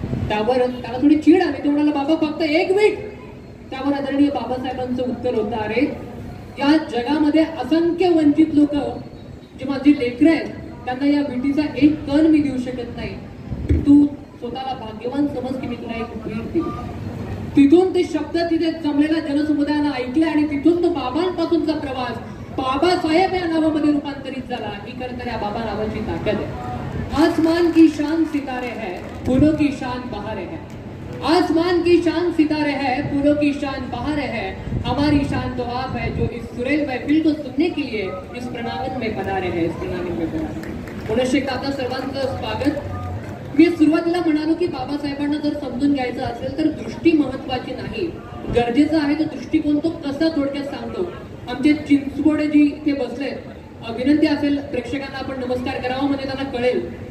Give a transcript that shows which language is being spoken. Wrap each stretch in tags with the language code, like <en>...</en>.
<mr>त्यावर त्याला थोडी चीड आली, तो म्हणाला बाबा फक्त एक वीट. त्यावर आदरणीय बाबासाहेबांचं उत्तर होतं, अरे या जगामध्ये असंख्य वंचित लोक जे माझी लेकरं आहेत त्यांना या विटीचा एक कण मी देऊ शकत नाही. तू स्वतःला भाग्यवान समज की मी तुला एक वीट दिली. तिथून ते शब्द तिथे जमलेल्या जनसमुदायानं ऐकले आणि तिथून तो बाबांपासूनचा प्रवास बाबासाहेब या नावामध्ये रूपांतरित झाला. ही खरं तर या बाबा नावाची ताकद आहे.</mr> <hi>आसमान की शान सितारे है, फूलों की शान बहारे है. आसमान की शान सितारे है, फूलों की शान बहारे है. हमारी शान तो आप है जो इस सुरेल महफिल को सुनने के लिए इस प्रणांगण में पधारे हैं. इस प्रणांगण में पधारे.</hi> <mr>पुनश्च एकदा आपल्या सर्वांचं स्वागत. मी सुरुवातीला म्हणालो की बाबासाहेबांना जर समजून घ्यायचं असेल तर दृष्टी महत्वाची नाही, गरजेचा आहे तो दृष्टिकोन. तो कसा थोडक्यात सांगतो. आमचे चिंचवडेजी ते बसले, विनंती असेल प्रेक्षकांना आपण नमस्कार करावा म्हणजे त्यांना कळेल.</mr>